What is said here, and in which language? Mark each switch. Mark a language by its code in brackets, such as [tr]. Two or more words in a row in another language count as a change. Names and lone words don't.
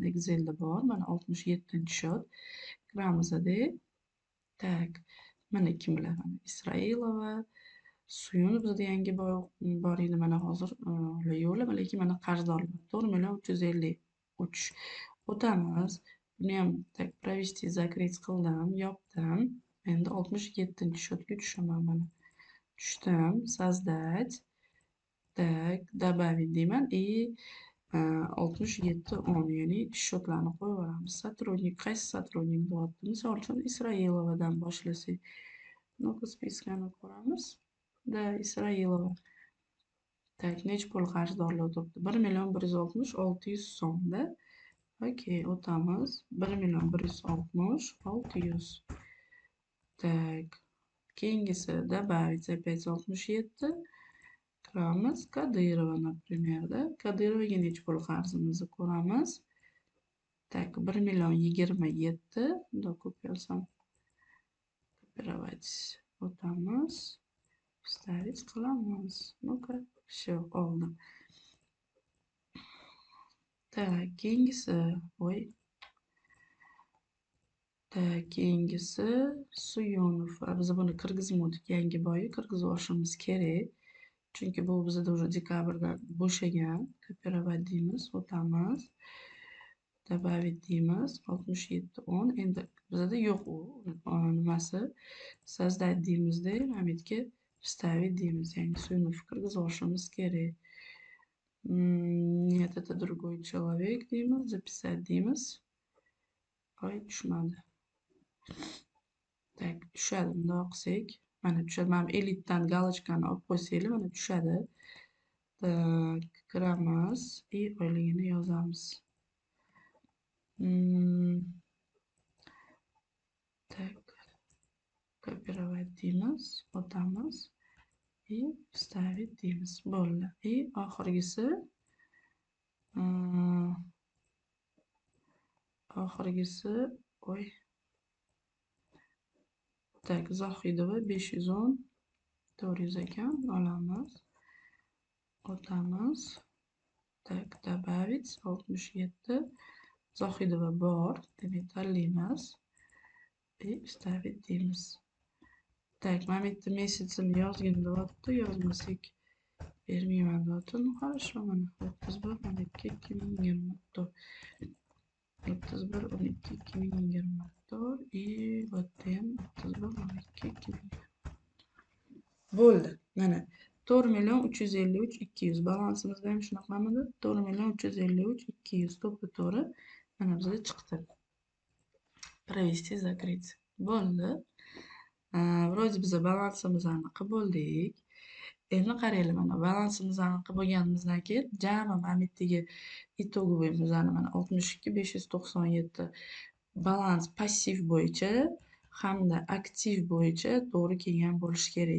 [uz] Excelda bor. Mana 67-chi счет. Kiramizda. Tak. Mana kimlar? Mana Israilova, Suyunov bizda yangi bor edi mana hozir yo'qlar, lekin mana qarzdorlar 4 353. O'tamiz. Buni ham [ru] tak провести закрыть [uz] qildim, yopdim. Endi 67-chi счетga tushaman mana. Tushdim, [ru] создать. Tak, добавить [uz] deyman и 67-10, ya'ni счетlarni qo'yaveramiz. Сотрудник, qaysi сотрудник deyapti? Misol uchun Israilovadan boshlasak. Ну-ка, spiskani ko'ramiz. Da, Israilova. Tak, necha pul qarzdorlar turibdi? 1 600 so'mda. Okey, o'tamiz. 1 600. Tak. Keyingisi [ru] добавить опять [uz] 67. Kiramiz. Kadyrova, например, da. Kadyrovaga necha pul qarzimizni ko'ramiz. Tak, 1 27. Bunda ko'p yozsam. Kopировать. O'tamiz. Вставить qilamiz. [ru] Ну-ка, все, [uz] oldi. Так, keyingisi, voy. Tak, keyingisi Suyunov. Biz buni kirgizmadik, yangi boyi kirgizib olishimiz kerak. Chunki bu bizda уже dekabrda bo'shagan. Kopировать deymiz, o'tamiz. Добавить deymiz, 67-10. Endi bizda yo'q u nimasi. Создать deymizda, Mamitga вставить deymiz. Ya'ni Suyunov kirgizib olishimiz kerak. [ru] Нет, это другой человек deymiz, записать deymiz. [uz] Voy, tushmadi. Tak, tushadi. Bundoq qilsak, mana tushadi. Mana elitdan galochkani olib qo'ysanglar, mana tushadi. Tak, kiramiz и oyligini yozamiz. Tak, kopировать deymiz, o'tamiz [ru] и вставить [uz] deymiz. Bo'ldi. И oxirgisi, voy. Tak, Zohidova 510 400 ekan, olamiz. O'tamiz. Tak, добавить 67. Zohidova bor, demak tanlaymiz. [ru] И вставить [uz] deymiz. [ru] Так, [uz] mana bu yerda messenjni yozgin deyapti, yozmasak bermayman deyapti. [ru] Ну хорошо, mana 31/12/2024. [uz] 31/12/2024 и bu yerda ham 31/12/2024. Bo'ldi. Mana 4.353.200 balansimizda ham shunaqamidi? 4.353.200 to'ppa-to'g'ri mana bizga chiqdi. [ru] Провести закрыть. Bo'ldi. [uz] Вроде biza balansimizni aniq bo'ldik. Endi qaranglar, mana balansimizni aniq bo'lganimizdan keyin jami mana bu yerdagi itogovoy bizani mana 62.597 balans passiv bo'yicha hamda aktiv bo'yicha to'g'ri kelgan bo'lishi kerak.